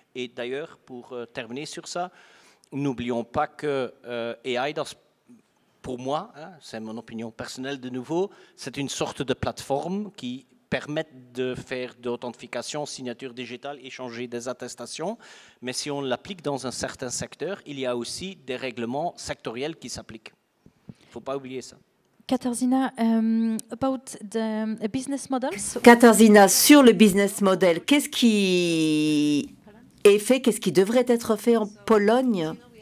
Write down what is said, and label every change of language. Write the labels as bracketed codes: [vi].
[fr] Et d'ailleurs, pour terminer sur ça, n'oublions pas que AI, pour moi, c'est mon opinion personnelle de nouveau, c'est une sorte de plateforme qui permettent de faire de l'authentification, signature digitale, échanger des attestations. Mais si on l'applique dans un certain secteur, il y a aussi des règlements sectoriels qui s'appliquent. Il ne faut pas oublier ça. [en] Katarzyna, about the business models. [fr] Katarzyna, sur le business model, qu'est-ce qui est fait, qu'est-ce qui devrait être fait en Pologne?